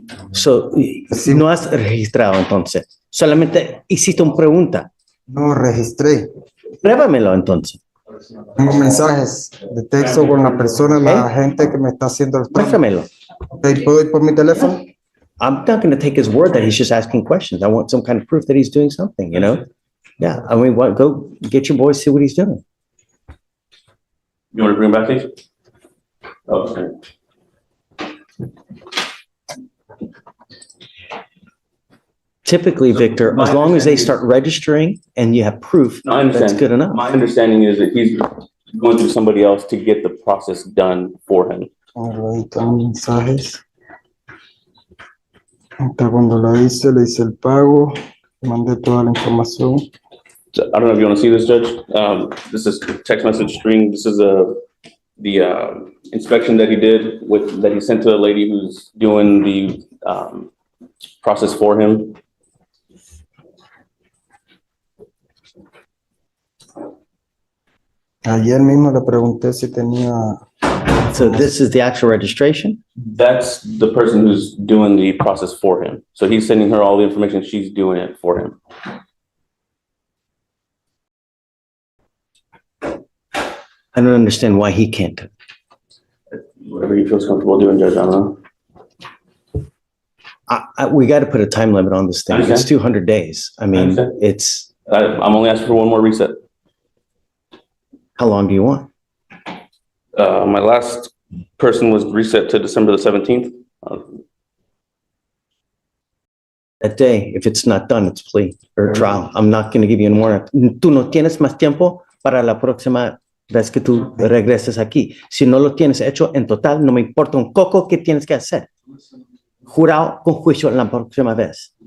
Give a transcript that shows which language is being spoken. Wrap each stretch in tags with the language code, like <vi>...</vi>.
<es>So, si no has registrado entonces, solamente hiciste una pregunta. No registré. Pruébamelo entonces. Tengo mensajes de texto con la persona, la gente que me está haciendo el trámite. Muéstramelo. Okay, ¿puedo ir por mi teléfono?</es> <en>I'm not going to take his word that he's just asking questions. I want some kind of proof that he's doing something, you know? Yeah, I mean, go get your boys, see what he's doing. You want to bring back these? Oh, okay. Typically, Victor, as long as they start registering and you have proof, No, I understand. that's good enough. My understanding is that he's going through somebody else to get the process done for him.</en> <es>Ahí están los mensajes. Hasta cuando le hice el pago, mandé toda la información.</es> <en>So, I don't know if you want to see this, Judge. This is text message string. This is the inspection that he did that he sent to the lady who's doing the process for him.</en> <es>Ayer mismo le pregunté si tenía.</es> <en>So this is the actual registration? That's the person who's doing the process for him. So he's sending her all the information. She's doing it for him. I don't understand why he can't. Whatever he feels comfortable doing, Judge, I don't know. We got to put a time limit on this thing. It's Understand. 200 days. I mean, Understand. it's, I'm only asking for one more reset. how long do you want? My last person was reset to December the 17th. That day, if it's not done, it's plea or trial. I'm not going to give you any more.</en> <es>Tú no tienes más tiempo para la próxima vez que tú regreses aquí. Si no lo tienes hecho en total, no me importa un coco que tienes que hacer. Jurado con juicio la próxima vez.</es>